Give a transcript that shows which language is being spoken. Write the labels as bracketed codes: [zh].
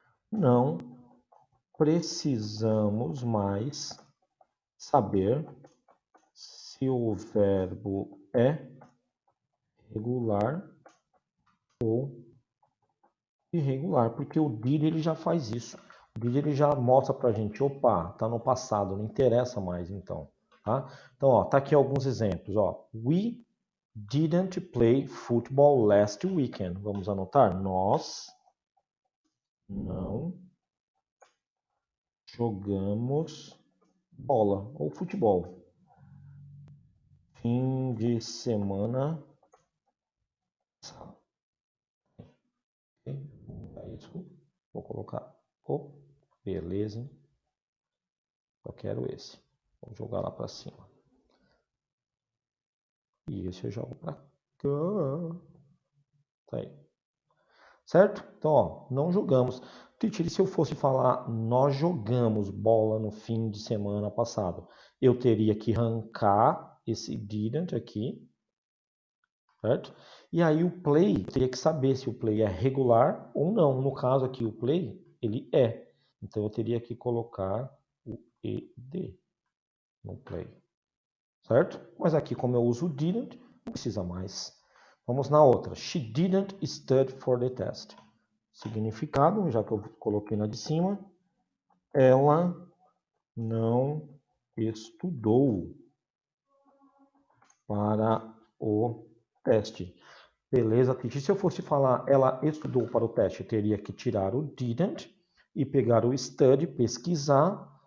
[pt] Não precisamos mais saber se o verbo é regular ou irregular, porque o did ele já faz isso. O did ele já mostra pra gente, opa, tá no passado, não interessa mais então, tá? Então, ó, tá aqui alguns exemplos, ó. [en] We didn't play football last weekend. [pt] Vamos anotar? Nós não jogamos bola ou futebol. Fim de semana. É isso. Vou colocar. Oh, beleza. Hein? Só quero esse. Vou jogar lá para cima. E esse eu jogo para cá. Tá aí. Certo? Então, ó, não jogamos. Teacher, e se eu fosse falar nós jogamos bola no fim de semana passado? Eu teria que arrancar esse didn't aqui, certo? E aí o play, teria que saber se o play é regular ou não. No caso aqui, o play, ele é. Então eu teria que colocar o ED no play, certo? Mas aqui, como eu uso o didn't, não precisa mais. Vamos na outra. [en] She didn't study for the test. [pt] Significado, já que eu coloquei na de cima, ela não estudou para o teste. Beleza, Titi. Se eu fosse falar ela estudou para o teste, eu teria que tirar o didn't e pegar o study, pesquisar.